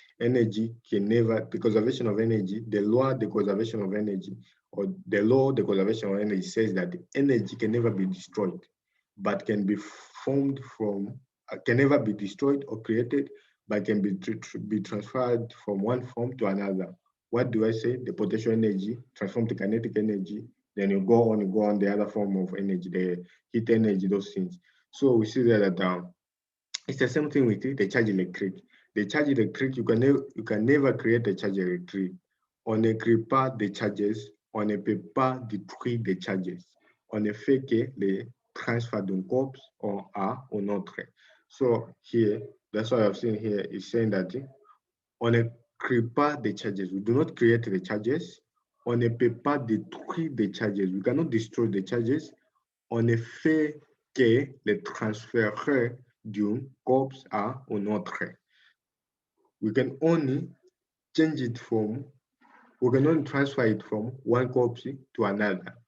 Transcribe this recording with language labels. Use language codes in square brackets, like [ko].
[en] Energy can never, the conservation of energy, the law, the conservation of energy, or the law, the conservation of energy says that energy can never be destroyed, but can be formed from, can never be destroyed or created, but can be transferred from one form to another. What do I say? The potential energy transformed to kinetic energy, then you go on the other form of energy, the heat energy, those things. So we see there that it's the same thing with the charge electric. The charge electric, you can never create a charge electric. [fr] On ne crée pas de charges, on ne peut pas détruire des charges. On ne fait que les transfert d'un corps à un autre. [en] So here, that's what I've seen here, is saying that [fr] on ne crée pas de charges. [en] We do not create the charges. [fr] On ne peut pas détruire [en] the charges. We cannot destroy the charges. [fr] On ne fait que le transférer d'un corps à un autre. [en] We can only change it from, we can only transfer it from one corpse to another.